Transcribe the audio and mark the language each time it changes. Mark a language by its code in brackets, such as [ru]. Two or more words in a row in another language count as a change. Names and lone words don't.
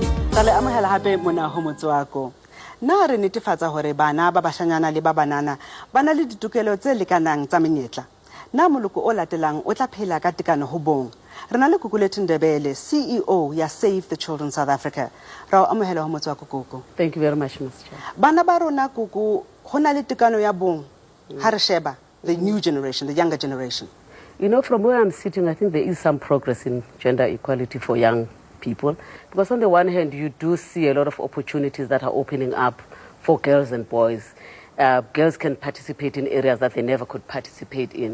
[st] Tale amohela hape mona ho Motswako. Na re netefatsa hore bana ba bashanyana le ba banana ba na le ditokelo tse lekanang tsa menyetla. Na moloko o latelang o tla phela ka tekano ho bong. Re na le Gugu Ndebele, CEO ya Save the Children South Africa. Ra amohela ho Motswako Gugu. [en] Thank you very much, Mr. Chair. [st] Bana ba rona Gugu ho na le tekano ya bong. Ha re sheba [en] the new generation, the younger generation. You know, from where I'm sitting, I think there is some progress in gender equality for young people. Because on the one hand, you do see a lot of opportunities that are opening up for girls and boys. Girls can participate in areas that they never could participate in.